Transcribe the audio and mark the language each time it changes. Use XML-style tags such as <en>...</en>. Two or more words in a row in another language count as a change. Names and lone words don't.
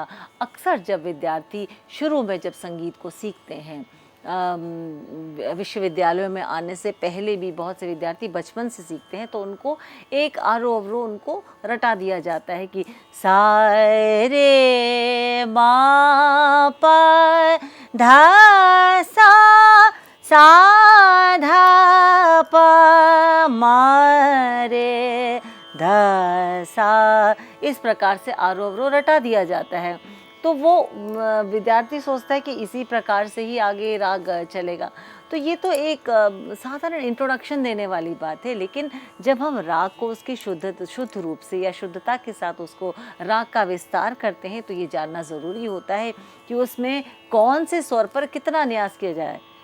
<hi>अक्सर जब विद्यार्थी शुरू में जब संगीत को सीखते हैं, विश्वविद्यालयों में आने से पहले भी बहुत से विद्यार्थी बचपन से सीखते हैं, तो उनको एक आरोह अवरोह उनको रटा दिया जाता है कि सा रे मा पा धा सा धा प म रे ध सा। इस प्रकार से आरोह अवरोह रटा दिया जाता है। तो वो विद्यार्थी सोचता है कि इसी प्रकार से ही आगे राग चलेगा। तो ये तो एक साधारण इंट्रोडक्शन देने वाली बात है, लेकिन जब हम राग को उसकी शुद्ध रूप से या शुद्धता के साथ उसको राग का विस्तार करते हैं, तो ये जानना ज़रूरी होता है कि उसमें कौन से स्वर पर कितना न्यास किया जाए।</hi>